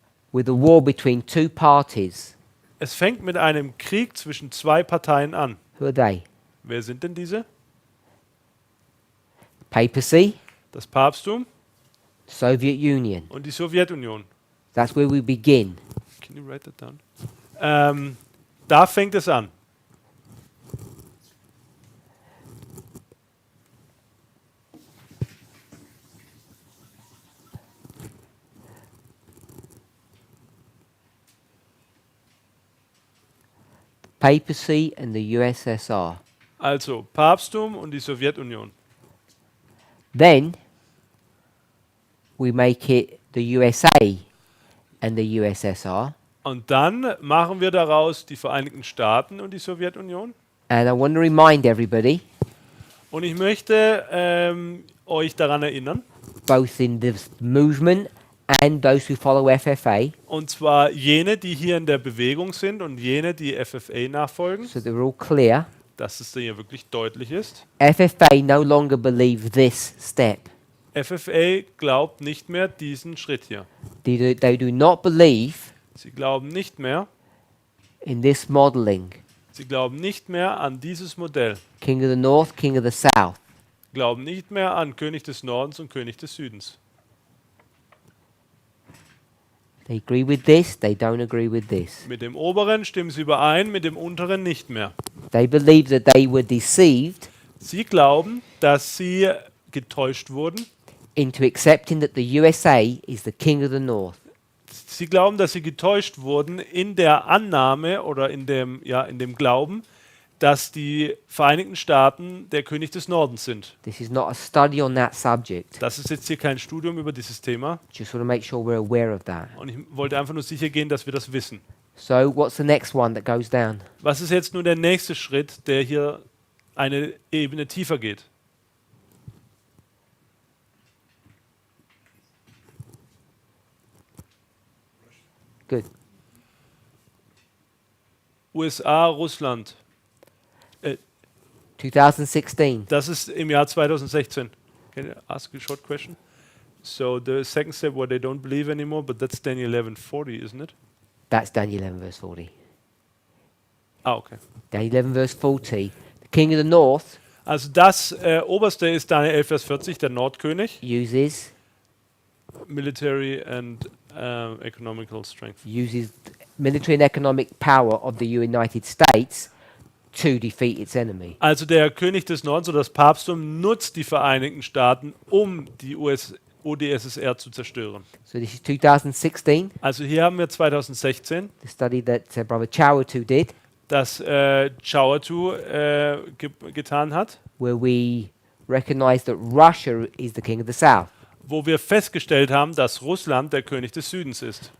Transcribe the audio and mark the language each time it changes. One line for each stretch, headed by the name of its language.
English: with a war between two parties.
German: es fängt mit einem Krieg zwischen zwei Parteien an.
English: Who are they?
German: Wer sind denn diese?
English: Papacy,
German: Das Papsttum
English: Soviet Union.
German: und die Sowjetunion.
English: That's where we begin. Can you write that down?
German: Da fängt es an.
English: Papacy and the USSR.
German: Also Papsttum und die Sowjetunion.
English: Then we make it the USA and the USSR.
German: Und dann machen wir daraus die Vereinigten Staaten und die Sowjetunion.
English: And I want to remind everybody,
German: Und ich möchte euch daran erinnern,
English: both in this movement and those who follow FFA,
German: und zwar jene, die hier in der Bewegung sind und jene, die FFA nachfolgen,
English: so they're all clear.
German: dass es hier wirklich deutlich ist.
English: FFA no longer believe this step.
German: FFA glaubt nicht mehr diesen Schritt hier.
English: They do not believe
German: Sie glauben nicht mehr,
English: in this modeling.
German: sie glauben nicht mehr an dieses Modell.
English: King of the North, King of the South.
German: Glauben nicht mehr an König des Nordens und König des Südens.
English: They agree with this, they don't agree with this.
German: Mit dem oberen stimmen sie überein, mit dem unteren nicht mehr.
English: They believe that they were deceived
German: Sie glauben, dass sie getäuscht wurden.
English: into accepting that the USA is the King of the North.
German: Sie glauben, dass sie getäuscht wurden in der Annahme oder in dem Glauben, dass die Vereinigten Staaten der König des Nordens sind.
English: This is not a study on that subject.
German: Das ist jetzt hier kein Studium über dieses Thema.
English: Just want to make sure we're aware of that.
German: Und ich wollte einfach nur sicher gehen, dass wir das wissen.
English: So, what's the next one that goes down?
German: Was ist jetzt nun der nächste Schritt, der hier eine Ebene tiefer geht?
English: Good.
German: USA, Russland. 2016. Das ist im Jahr 2016.
English: Can I ask a short question? So the second step where they don't believe anymore, but that's Daniel 11:40, isn't it? That's Daniel 11, verse 40. Ah, okay. Daniel 11, verse 40. The King of the North
German: Also das oberste ist Daniel 11, Vers 40, der Nordkönig.
English: uses Military and economical strength. military and economic power of the United States to defeat its enemy.
German: Also der König des Nordens oder das Papsttum nutzt die Vereinigten Staaten, um die UdSSR zu zerstören.
English: So this is 2016,
German: Also hier haben wir 2016,
English: the study that Brother Chawatu did,
German: das Chawatu getan hat,
English: where we recognize that Russia is the king of the south.
German: wo wir festgestellt haben, dass Russland der König des Südens ist.